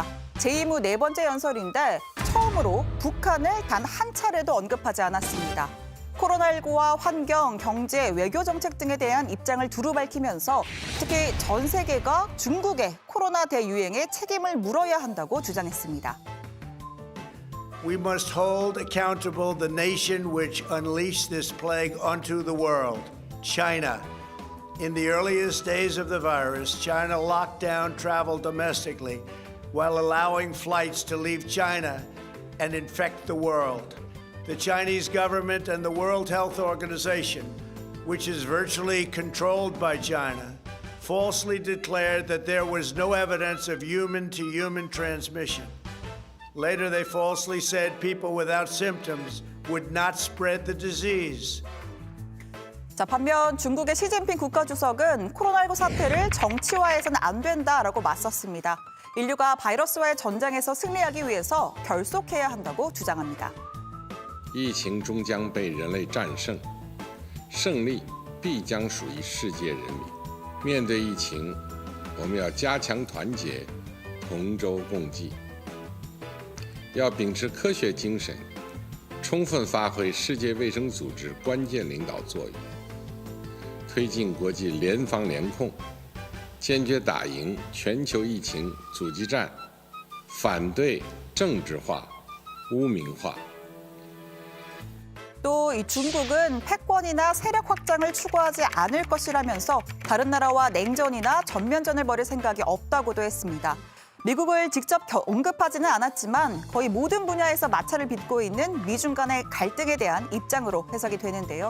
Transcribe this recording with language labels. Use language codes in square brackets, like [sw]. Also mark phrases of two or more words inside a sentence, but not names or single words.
[ko] 재임 후 4번째 연설인데 처음으로 북한을 단 한 차례도 언급하지 않았습니다. 코로나19와 환경, 경제, 외교 정책 등에 대한 입장을 두루 밝히면서 특히 전 세계가 중국의 코로나 대유행에 책임을 물어야 한다고 주장했습니다. [en] We must hold accountable the nation which unleashed this plague onto the world, China. In the earliest days of the virus, China locked down travel domestically while allowing flights to leave China and infect the world. The Chinese government and the World Health Organization, which is virtually controlled by China, falsely declared that there was no evidence of human-to-human transmission. Later, they falsely said people without symptoms would not spread the disease. [ko] 자, 반면 중국의 시진핑 국가주석은 코로나19 사태를 정치화해서는 안 된다라고 맞섰습니다. 인류가 바이러스와의 전쟁에서 승리하기 위해서 결속해야 한다고 주장합니다. [zh] 疫情终将被人类战胜，胜利必将属于世界人民。面对疫情，我们要加强团结，同舟共济，要秉持科学精神，充分发挥世界卫生组织关键领导作用，推进国际联防联控，坚决打赢全球疫情阻击战，反对政治化、污名化。 [ko] 또 이 중국은 패권이나 세력 확장을 추구하지 않을 것이라면서 다른 나라와 냉전이나 전면전을 벌일 생각이 없다고도 했습니다. 미국을 직접 언급하지는 않았지만 거의 모든 분야에서 마찰을 빚고 있는 미중 간의 갈등에 대한 입장으로 해석이 되는데요.